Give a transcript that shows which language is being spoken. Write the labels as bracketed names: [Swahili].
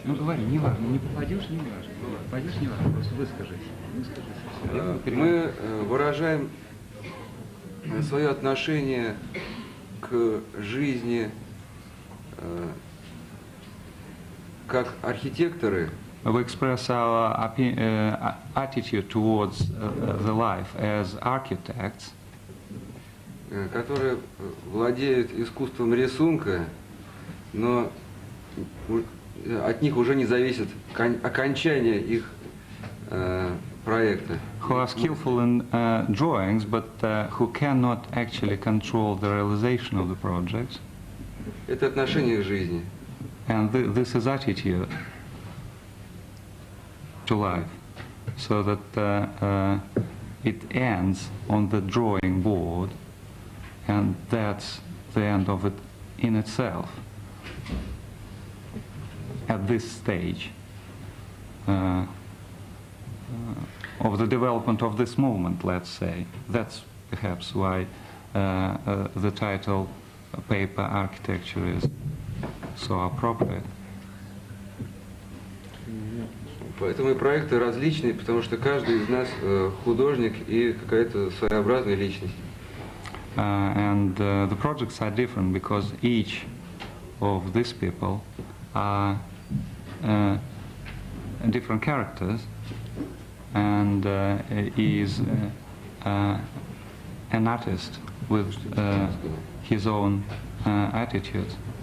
[Russian] Ну говори, не важно, не попадешь, не важно. Попадешь, не важно, просто выскажись. Мы выражаем свое отношение к жизни как архитекторы. [English] We express our attitude towards the life as architects, [Russian] которые владеют искусством рисунка, но от них уже не зависит окончание их проекта. [English] who are skillful in drawings, but who cannot actually control the realization of the projects. [Russian] Это отношение к жизни. [English] And this is attitude to life, so that it ends on the drawing board, and that's the end of it in itself. At this stage of the development of this movement, let's say. That's perhaps why the title Paper Architecture is so appropriate. [Russian] Поэтому и проекты различные, потому что каждый из нас художник и какая-то своеобразная личность. [English] And the projects are different because each of these people are different characters and is an artist with his own attitudes.